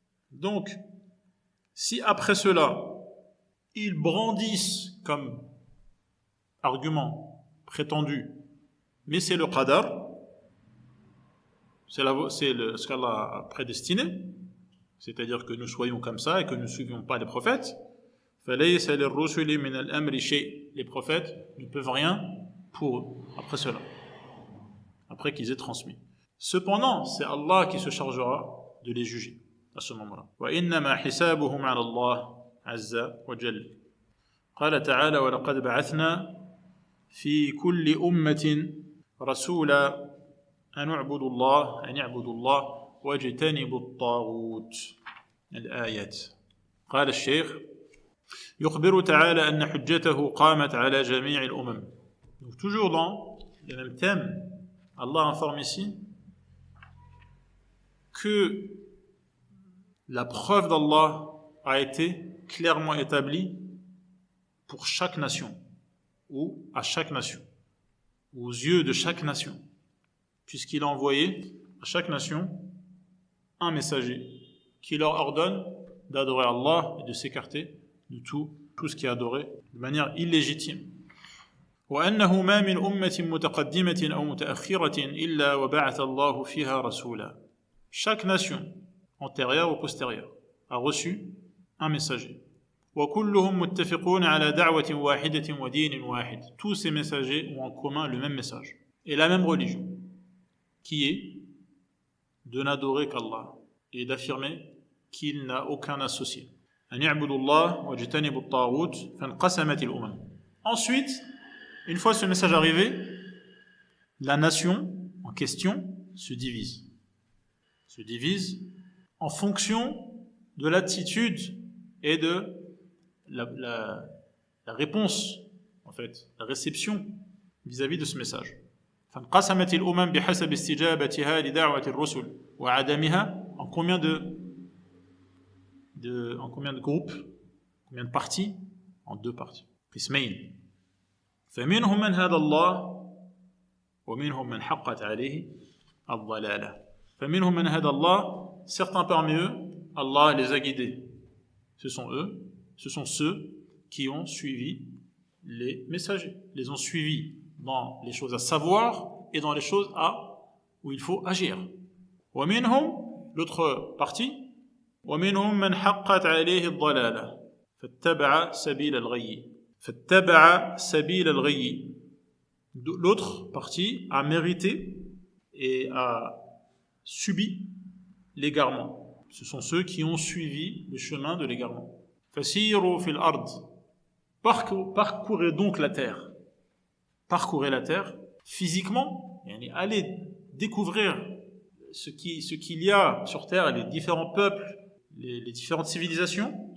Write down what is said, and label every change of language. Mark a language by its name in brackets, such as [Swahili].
[French] Donc, si après cela, ils brandissent comme argument prétendu, mais c'est le qadar, c'est ce qu'Allah a prédestiné, c'est-à-dire que nous soyons comme ça et que nous ne suivions pas les prophètes, les prophètes ne peuvent rien pour eux, après cela, après qu'ils aient transmis. Cependant, c'est Allah qui se chargera de les juger à ce moment-là. [Arabic] وَإِنَّمَا حِسَابُهُمْ عَلَى اللَّهِ عَزَّ وَجَلَّ. قال تعالى وَلَقَدْ بَعَثْنَا فِي كُلِّ أُمَّةٍ رَسُولًا أن اعبدوا الله واجتنبوا الطاغوت. الآيات. قال الشيخ يخبر تعالى أن حجته قامت على جميع الأمم. [French] Donc toujours dans le même thème, Allah informe ici que la preuve d'Allah a été clairement établie pour chaque nation ou à chaque nation, aux yeux de chaque nation, puisqu'il a envoyé à chaque nation un messager qui leur ordonne d'adorer Allah et de s'écarter de tout ce qui est adoré de manière illégitime. [Arabic] وأنه ما من أمة متقدمة أو متأخرة إلا وبعث الله فيها رسولا. [French] Chaque nation, antérieure ou postérieure, a reçu un messager. [Arabic] وكلهم متفقون على دعوة واحدة ودين واحد. [French] Tous ces messagers ont en commun le même message et la même religion, qui est de n'adorer qu'Allah et d'affirmer qu'il n'a aucun associé. [Arabic] أن يعبدوا الله واجتنبوا الطاغوت فانقسمت الأمم. [French] Ensuite, une fois ce message arrivé, la nation en question se divise en fonction de l'attitude et de la réponse, en fait, la réception vis-à-vis de ce message. [Arabic] فانقسمت الأمم بحسب استجابتها لدعوة الرسل وعدمها. [French] En combien de groupes, combien de parties? En deux parties. [Arabic] قسمين. فمنهم من هدى الله ومنهم من حقت عليه الضلالة. فمنهم من هدى الله. [French] Certains parmi eux, Allah les a guidés. Ce sont ceux qui ont suivi les messagers, les ont suivis dans les choses à savoir et dans les choses où il faut agir. [Arabic] ومنهم, [French] l'autre partie, [Arabic] ومنهم من حقت عليه الضلالة فاتبع سبيل الغي فاتبع سبيل الغي. [French] L'autre partie a mérité et a subi l'égarement. Ce sont ceux qui ont suivi le chemin de l'égarement. [Arabic] فسيروا في الأرض, [French] parcourez donc la terre. Parcourez la terre physiquement, allez découvrir ce qu'il y a sur terre, les différents peuples, les différentes civilisations.